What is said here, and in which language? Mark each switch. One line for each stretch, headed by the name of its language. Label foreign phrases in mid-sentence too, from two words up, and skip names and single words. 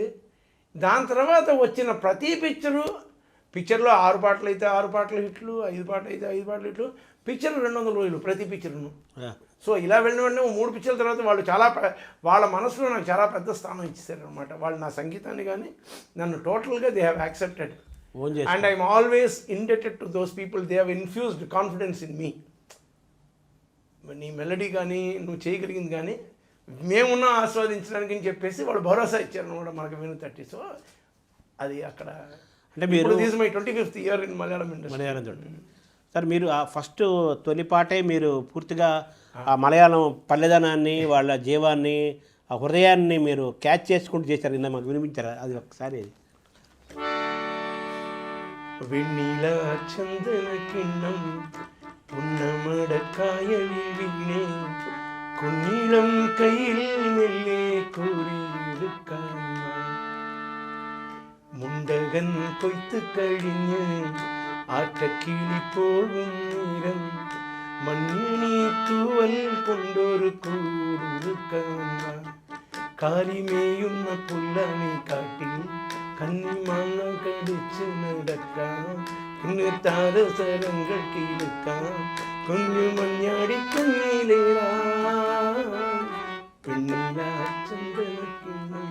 Telugu: దాని తర్వాత వచ్చిన ప్రతి పిక్చర్లో 6 పాటలు అయితే 6 పాటలు హిట్లు, 5 పాటలు అయితే 5 పాటలు హిట్లు. పిక్చర్ 200 రోజులు ప్రతి పిక్చర్ను. సో ఇలా వెళ్ళిన వెంటనే 3 పిక్చర్ల తర్వాత వాళ్ళు వాళ్ళ మనసులో నాకు చాలా పెద్ద స్థానం ఇచ్చేసారు అనమాట. వాళ్ళు నా సంగీతాన్ని కానీ నన్ను టోటల్గా
English: they have accepted. and I'm always indebted to those people. they have infused confidence in me.
Telugu: నీ మెలడీ కానీ నువ్వు చేయగలిగింది కానీ మేమున్నా ఆస్వాదించడానికి అని చెప్పేసి వాళ్ళు భరోసా ఇచ్చారనమాట మనకు వినుతట్టి. సో అది అక్కడ అంటే మీరు
English: this my 25th year in Malayalam ఇండస్ట్రీ.
Telugu: సార్, మీరు ఆ ఫస్ట్ తొలిపాటే మీరు పూర్తిగా ఆ మలయాళం పల్లెదనాన్ని, వాళ్ళ జీవాన్ని, ఆ హృదయాన్ని మీరు క్యాచ్ చేసుకుంటూ చేశారు. నిన్న మాకు వినిపించారా అది ఒకసారి?
Malayalam: വെണ്ണിലാ ചന്ദന കിണ്ണം പുന്നമടക്കായലി വീണേ കുഞ്ഞിളം കയ്യിൽ മെല്ലെ കോരിയെടുക്കാൻ മുണ്ടകൻ കൊയ്ത്ത് കഴിഞ്ഞ് ആട്ടക്കിളി പോകും നേരം മണ്ണിനി തൂവൽ കൊണ്ടൊരു കൂടൊരുക്കാൻ കാലിമേയുന്ന പുല്ലാണി കാട്ടിൽ കന്നിമാങ്ങ കടിച്ച് നടക്കാം, പിന്നെ താരസരങ്ങൾ കീഴ്ക്കാം, കുഞ്ഞു മഞ്ഞാടി കുഞ്ഞിലേറാ പെണ്ണിലാ ചന്ദനക്കിണ്ണം.